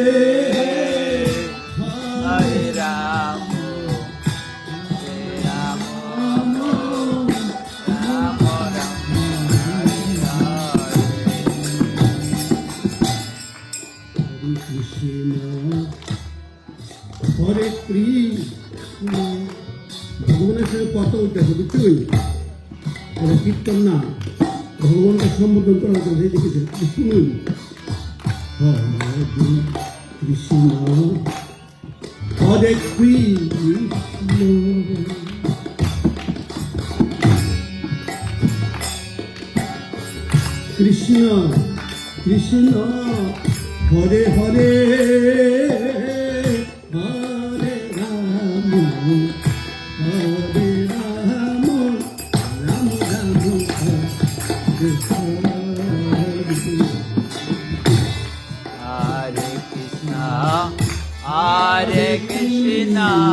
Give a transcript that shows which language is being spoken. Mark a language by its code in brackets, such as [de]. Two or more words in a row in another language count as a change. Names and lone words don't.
[sa] हरे राम, हरे राम, राम राम, हरे हरे. हरे कृष्ण, हरे कृष्ण. [bn] ভগবানের সঙ্গে কথা বলতে হবে, বুঝছই? এটা কীর্তন না, ভগবানকে সম্বোধন করা হতো, সেই দেখেছেন শুনুন। [sa] হরে কৃষ্ণ, হরে কৃষ্ণ, কৃষ্ণ কৃষ্ণ, হরে হরে, হরে রাম, হরে রাম, রাম রাম, হরে হরে। हरे कृष्ण, हरे कृष्ण,